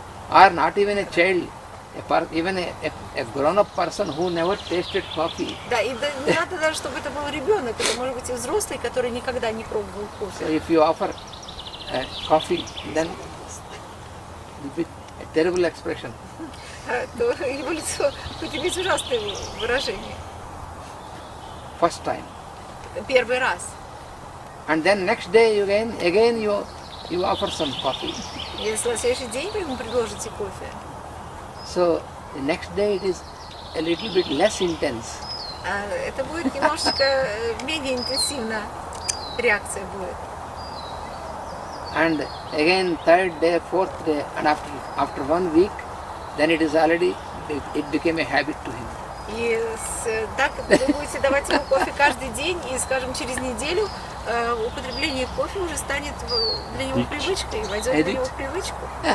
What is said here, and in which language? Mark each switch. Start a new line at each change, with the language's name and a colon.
English: or not even a child, even a grown-up person who never tasted coffee.
Russian: Да, и не надо даже, чтобы это был ребенок, это может быть и взрослый, который никогда не пробовал
English: So
Russian: кофе.
English: if you offer coffee, then it will be a terrible expression.
Russian: То его лицо будет иметь ужасное выражение.
English: First time.
Russian: Первый раз.
English: And then next day again you offer some coffee.
Russian: Если на следующий день вы ему предложите кофе,
English: So the next day it is a little bit less intense.
Russian: это будет немножечко менее интенсивно, реакция будет.
English: And again third day, fourth day, and after 1 week, then it is already, it became a habit to him.
Russian: И так вы будете давать ему кофе каждый день, и, скажем, через неделю употребление кофе уже станет для него привычкой, войдет для него в привычку.